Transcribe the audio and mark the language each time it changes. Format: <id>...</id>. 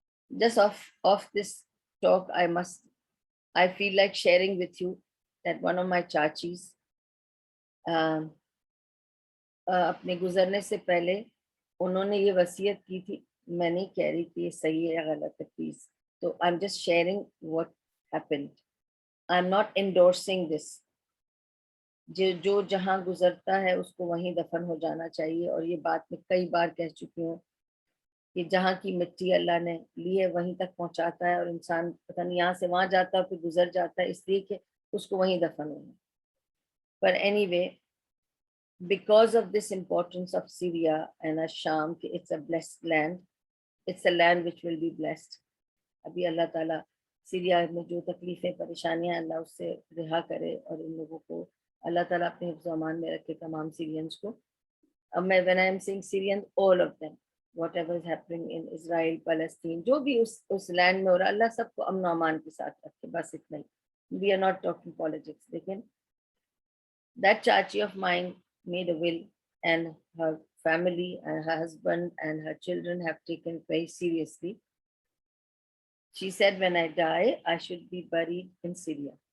<en>Just off this talk, I feel like sharing with you that one of my chachis,</en> <ur>اپنے گزرنے سے پہلے انہوں نے یہ وصیت کی تھی. میں نہیں کہہ رہی کہ یہ صحیح ہے یا غلط ہے پلیز, تو</ur> <en>I'm just sharing what happened. I'm not endorsing this.</en> <ur>جو جہاں گزرتا ہے اس کو وہیں دفن ہو جانا چاہیے. اور یہ بات میں کئی بار کہہ چکی ہوں کہ جہاں کی مٹی اللہ نے لی ہے وہیں تک پہنچاتا ہے, اور انسان پتہ نہیں یہاں سے وہاں جاتا ہے پھر گزر جاتا ہے, اس لیے کہ اس کو وہیں دفن ہونا.</ur> <en>پر anyway, because of this importance of Syria and Asham, it's a blessed land. It's a land which will be blessed.</en> <ur>ابھی اللہ تعالیٰ سیریا میں جو تکلیفیں پریشانیاں اللہ اس سے رہا کرے, اور ان لوگوں کو اللہ تعالیٰ اپنے حفظ و امان میں رکھے تمام سیرینز کو. اب میں</ur> <en>when I am saying Syrians, all of them, whatever is happening in Israel, Palestine,</en> <ur>جو بھی اس لینڈ میں ہو رہا, اللہ سب کو امن و امان کے ساتھ رکھے, بس اتنا ہی.</ur> <en>We are not talking politics.</en> <ur>لیکن</ur> <en>that chachi of mine made a will, and her family and her husband and her children have taken it very seriously. She said, when I die, I should be buried in Syria.</en>